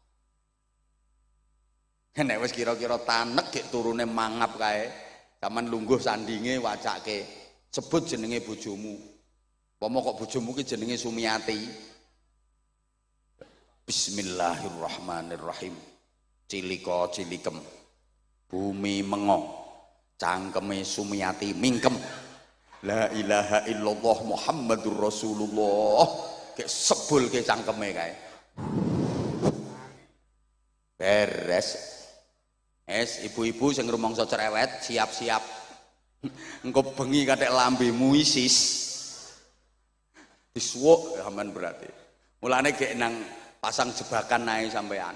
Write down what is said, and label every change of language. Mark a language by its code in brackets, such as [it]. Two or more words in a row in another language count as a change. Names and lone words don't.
[jv] Nek wis kira-kira tanek gek turune mangap kae, sampean lungguh sandinge wacake, sebut jenenge bojomu. Pomo kok bojomu ki jenenge Sumiati. Bismillahirrahmanirrahim. Cilika cilikem. Bumi mengo. Cangkeme Sumiati mingkem. [ar] La ilaha illallah Muhammadur Rasulullah. [jv] Gek sebul ke cangkeme kae. Beres. Ibu-ibu sing rumangsa cerewet siap-siap. Engko bengi kathek lambemu isis. Disuwuk sampean berarti. Mulane gek nang pasang jebakan ae sampean.